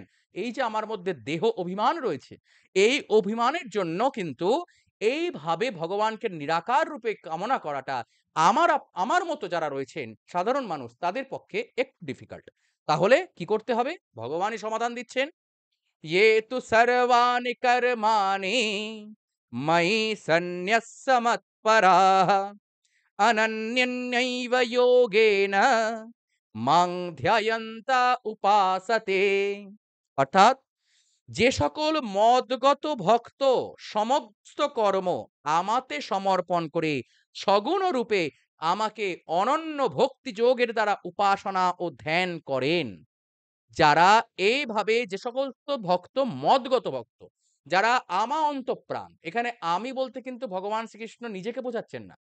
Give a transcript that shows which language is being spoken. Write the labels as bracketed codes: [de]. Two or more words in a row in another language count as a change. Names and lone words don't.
[bn] এই যে আমার মধ্যে দেহ অভিমান রয়েছে, এই অভিমানের জন্য কিন্তু এইভাবে ভগবানকে নিরাকার রূপে কামনা করাটা আমার মতো যারা রয়েছেন সাধারণ মানুষ তাদের পক্ষে একটু ডিফিকাল্ট। তাহলে কি করতে হবে? ভগবানই সমাধান দিচ্ছেন। [sa] "ये तु सर्वाणि कर्माणि मयि सन्न्यस्य मत्पराः अनन्यन्यैव योगेन मां ध्यायन्ता उपासते।" [bn] অর্থাৎ যে সকল মদগত ভক্ত সমস্ত কর্ম আমাতে সমর্পণ করে সগুণ রূপে আমাকে অনন্য ভক্তি যোগের দ্বারা উপাসনা ও ধ্যান করেন, যারা এইভাবে যে সকল ভক্ত মদগত ভক্ত, যারা আমা অন্তঃপ্রাণ, এখানে আমি বলতে কিন্তু ভগবান শ্রীকৃষ্ণ নিজেকে বোঝাচ্ছেন না।